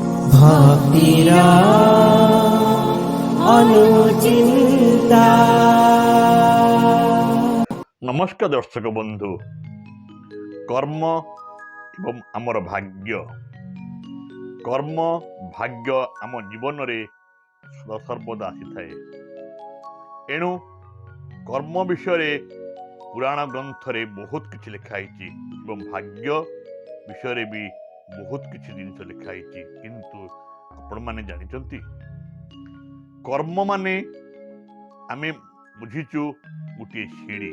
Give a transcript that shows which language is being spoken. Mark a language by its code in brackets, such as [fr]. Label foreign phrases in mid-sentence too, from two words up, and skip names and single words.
[bn] ভক্তিরা অনুচিন্তা। নমস্কার দর্শক বন্ধু, কর্ম এবং আমার ভাগ্য। [or] କର୍ମ ଭାଗ୍ୟ ଆମ ଜୀବନରେ ସଦାସର୍ବଦା ଆସିଥାଏ। ଏଣୁ କର୍ମ ବିଷୟରେ ପୁରାଣ ଗ୍ରନ୍ଥରେ ବହୁତ କିଛି ଲେଖା ହେଇଛି ଏବଂ ଭାଗ୍ୟ ବିଷୟରେ ବି ବହୁତ କିଛି ଜିନିଷ ଲେଖା ହେଇଛି। କିନ୍ତୁ ଆପଣମାନେ ଜାଣିଛନ୍ତି କର୍ମ ମାନେ ଆମେ ବୁଝିଛୁ ଗୋଟିଏ ସିଡ଼ି।